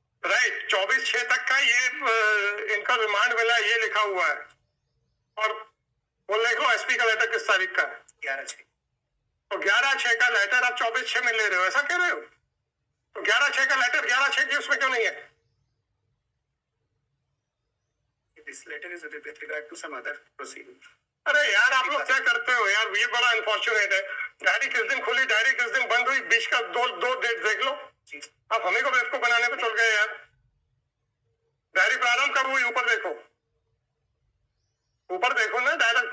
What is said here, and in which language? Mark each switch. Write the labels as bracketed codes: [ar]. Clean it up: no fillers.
[hi] Right, 24/6 तक का ये इनका रिमांड मिला, ये लिखा हुआ है। और बोल देखो एसपी का लेटर किस तारीख का है? 11/6। तो 11/6 का लेटर आप 24/6 में ले रहे हो, ऐसा कह रहे हो? तो 11/6 का लेटर 11/6 की उसमें क्यों नहीं है? [en] This letter is with regard to some other proceeding. [hi] अरे यार आप लोग क्या करते हो यार, ये बड़ा अनफॉर्चुनेट है। डायरी किस दिन खुली, डायरी किस दिन बंद हुई, बीच का दो डेट देख लो। जी। आप हमें को बेवकूफ बनाने पे चल गए यार। डायरी प्रारंभ कब हुई, ऊपर देखो, ऊपर देखो ना डायरेक्ट।